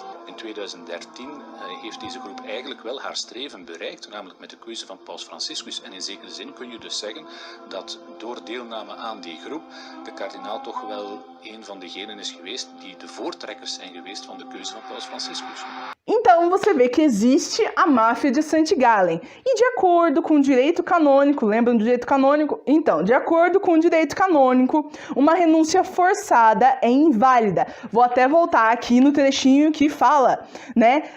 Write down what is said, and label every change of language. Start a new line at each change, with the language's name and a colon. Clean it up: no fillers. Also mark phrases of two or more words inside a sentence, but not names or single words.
Dutch: In 2013 heeft deze groep eigenlijk wel haar streven bereikt, namelijk met de keuze van Paus Franciscus. En in zekere zin kun je dus zeggen dat door deelname aan die groep de kardinaal toch wel een van degenen is geweest die de voortrekkers zijn geweest van de keuze van Paus Franciscus.
Portuguese: Então você vê que existe a máfia de St. Gallen. E de acordo com o direito canônico, lembram do direito canônico? Então, de acordo com o direito canônico, uma renúncia forçada é inválida. Vou até voltar aqui no trechinho que fala, né?